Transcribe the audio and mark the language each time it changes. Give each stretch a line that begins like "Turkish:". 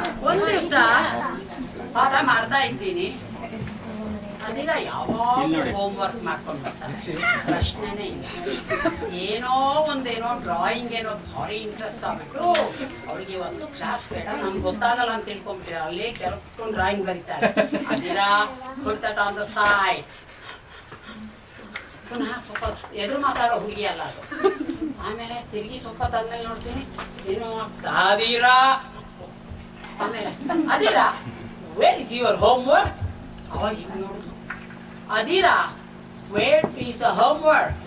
Kannada: ಒಂದು ದಿವಸ ಪಾಠ ಮಾಡ್ತಾ ಇದ್ದೀನಿ, ಅದಿರ ಯಾವಾಗ ಹೋಮ್ವರ್ಕ್ ಮಾಡ್ಕೊಂಡು ಬರ್ತಾನೆ, ಪ್ರಶ್ನೆನೇ ಇಲ್ಲ. ಏನೋ ಡ್ರಾಯಿಂಗ್ ಏನೋ ಭಾರಿ ಇಂಟ್ರೆಸ್ಟ್ ಆಗ್ಬಿಟ್ಟು ಅವಳಿಗೆ ಇವತ್ತು ಕ್ಲಾಸ್ ಬೇಡ, ನಮ್ಗೆ ಗೊತ್ತಾಗಲ್ಲ ಅಂತ ತಿಳ್ಕೊಂಡ್ಬಿಟ್ಟಿದ್ದಾರೆ. ಅಲ್ಲೇ ಕೆಲವು drawing ಬರೀತಾಳೆ.
English: ಅದಿರ put that on the side.
Kannada: ಪುನಃ ಸ್ವಲ್ಪ ಎದುರು ಮಾತಾಡೋ ಹುಡುಗಿ ಅಲ್ಲ ಅದು. ಆಮೇಲೆ ತಿರುಗಿ ಸ್ವಲ್ಪ ತಂದ್ಮೇಲೆ ನೋಡ್ತೀನಿ, ಏನು ಅದಿರಾ, ಆಮೇಲೆ Adira
English: Where is your homework.
Kannada: ಅವಾಗ ಹಿಂಗೆ ನೋಡುದು, Adira
English: Where is the homework.